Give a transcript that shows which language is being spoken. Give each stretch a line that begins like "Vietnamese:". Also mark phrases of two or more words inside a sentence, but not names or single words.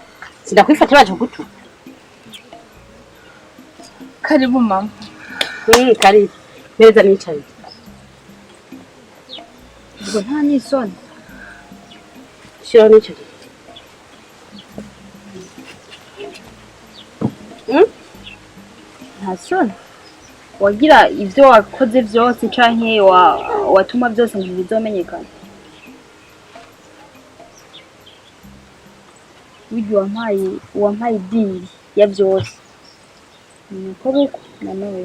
Rundi: karibu mama karibu neza nicaye ubwo nta n'isoni shira nicaye nta soni wagira ivyo wakoze vyose canke watuma vyose ngo bizomenyekana burya wampaye idiri ya vyose nuko buko nanowe